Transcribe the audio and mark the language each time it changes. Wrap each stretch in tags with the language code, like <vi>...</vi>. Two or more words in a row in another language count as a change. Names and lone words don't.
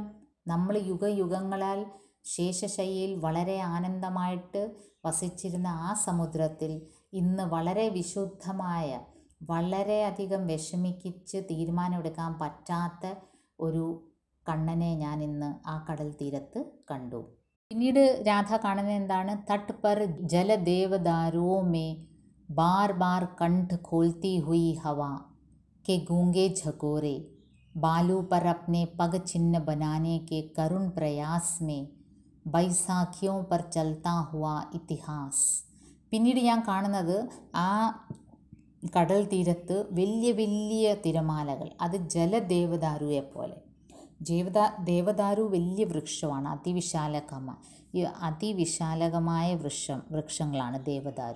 <ml>നമ്മൾ യുഗയുഗങ്ങളാൽ ശേഷശയ്യയിൽ വളരെ ആനന്ദമായിട്ട് വസിച്ചിരുന്ന ആ സമുദ്രത്തിൽ ഇന്ന് വളരെ വിശുദ്ധമായ, വളരെയധികം വിഷമിക്കിച്ച് തീരുമാനമെടുക്കാൻ പറ്റാത്ത ഒരു കണ്ണനെ ഞാൻ ഇന്ന് ആ കടൽ തീരത്ത് കണ്ടു. പിന്നീട് രാധ കാണുന്നത് എന്താണ്?</ml> <hi>तट पर जलदेवदारों में बार बार कंठ खोलती हुई हवा के गूंगे झकोरे, बालू पर अपने पग चिन्ह बनाने के करुण प्रयास में बैसाखियों पर चलता हुआ इतिहास.</hi> <ml>പിന്നീട് ഞാൻ കാണുന്നത് ആ കടൽ തീരത്ത് വലിയ വലിയ തിരമാലകൾ, അത് ജലദേവദാരുവെ പോലെ. ദേവദാരു വലിയ വൃക്ഷമാണ്, അതിവിശാലകമായ വൃക്ഷങ്ങളാണ് ദേവദാരു.</ml>